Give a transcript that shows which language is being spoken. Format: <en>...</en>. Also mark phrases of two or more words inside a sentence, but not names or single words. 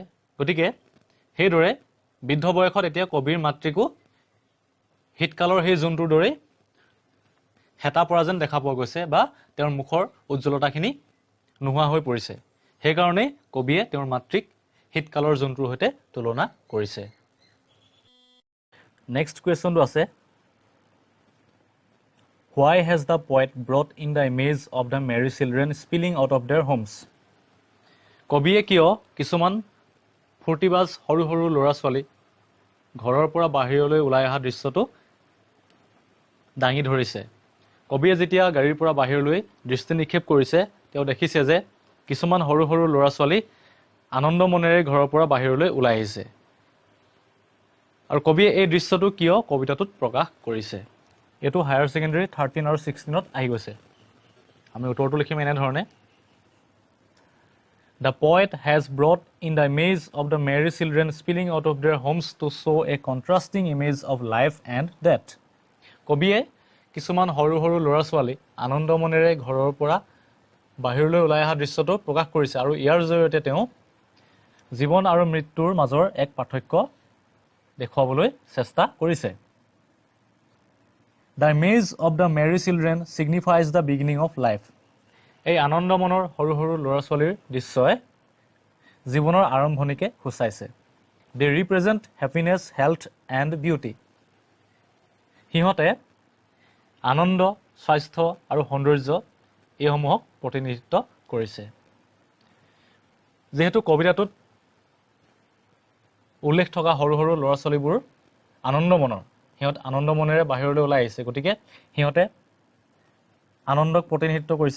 <as>গতিকে সেইদৰে বৃদ্ধ বয়সত এতিয়া কবিৰ মাতৃকো শীতকালৰ সেই জোনটোৰ দৰেই হেতা পৰা যেন দেখা পোৱা গৈছে, বা তেওঁৰ মুখৰ উজ্জ্বলতাখিনি নোহোৱা হৈ পৰিছে। সেইকাৰণেই কবিয়ে তেওঁৰ মাতৃক শীতকালৰ জোনটোৰ সৈতে তুলনা কৰিছে।</as> <en>next questionটো</en> <as>আছে,</as> <en>why has the poet brought in the image of the merry children spilling out of their homes?</en> <as>কবিয়ে কিয় কিছুমান ফূৰ্তিবাজ সৰু সৰু ল'ৰা ছোৱালী ঘৰৰ পৰা বাহিৰলৈ ওলাই অহা দৃশ্যটো দাঙি ধৰিছে? কবিয়ে যেতিয়া গাড়ীৰ পৰা বাহিৰলৈ দৃষ্টি নিক্ষেপ কৰিছে, তেওঁ দেখিছে যে কিছুমান সৰু সৰু ল'ৰা ছোৱালী আনন্দ মনেৰে ঘৰৰ পৰা বাহিৰলৈ ওলাই আহিছে। আৰু কবিয়ে এই দৃশ্যটো কিয় কবিতাটোত প্ৰকাশ কৰিছে? এইটো</as> <en>higher secondary</en> <as>13 আৰু 16ত আহি গৈছে। আমি উত্তৰটো লিখিম এনেধৰণে,</as> <en>the poet has brought in the image of the merry children spilling out of their homes to show a contrasting image of life and death.</en> <as>কবিয়ে কিছুমান সৰু সৰু ল'ৰা ছোৱালী আনন্দ মনেৰে ঘৰৰ পৰা বাহিৰলৈ ওলাই অহা দৃশ্যটো প্ৰকাশ কৰিছে, আৰু ইয়াৰ জৰিয়তে তেওঁ জীৱন আৰু মৃত্যুৰ মাজৰ এক পাৰ্থক্য দেখুৱাবলৈ চেষ্টা কৰিছে।</as> <en>The image of the merry children signifies the beginning of life.</en> <as>এই আনন্দ মনৰ সৰু সৰু ল'ৰা ছোৱালীৰ দৃশ্যই জীৱনৰ আৰম্ভণিকে সূচাইছে।</as> <en>They represent happiness, health and beauty.</en> <as>সিহঁতে আনন্দ, স্বাস্থ্য আৰু সৌন্দৰ্য এইসমূহক প্ৰতিনিধিত্ব কৰিছে। যিহেতু কবিতাটোত উল্লেখ থকা সৰু সৰু ল'ৰা ছোৱালীবোৰ আনন্দ মনৰ, সিহঁত আনন্দ মনেৰে বাহিৰলৈ ওলাই আহিছে, গতিকে সিহঁতে আনন্দক প্ৰতিনিধিত্ব কৰিছে।</as>